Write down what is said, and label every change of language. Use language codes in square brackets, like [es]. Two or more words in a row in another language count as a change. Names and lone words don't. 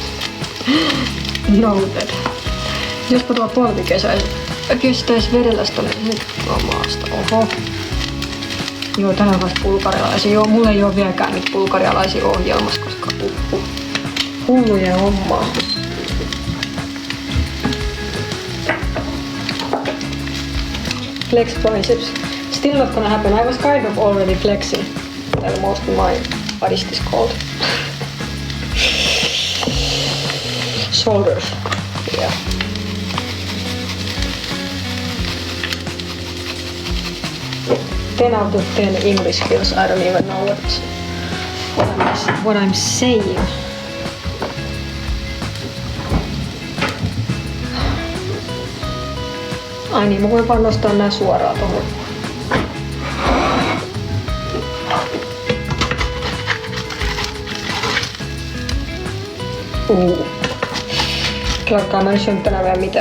[en] Noted. [fi] Jospa tuo polvi kestäis vedellä sitä maasta. Oho. Joo, tänään vasta bulgarialaisia. Joo, mulla ei oo vieläkään nyt bulgarialaisia ohjelmassa, koska hullujen hommaa. [en] Flex biceps. Still not gonna happen. I was kind of already flexing. Well, most of my what is this called? Shoulders. Yeah. Ten out of 10 English skills. I don't even know what I'm saying. [fi] Ai niin, mä voin vaan nostaa nää suoraan tohon. Klarkaa mä en syönyt tänään vielä mitään.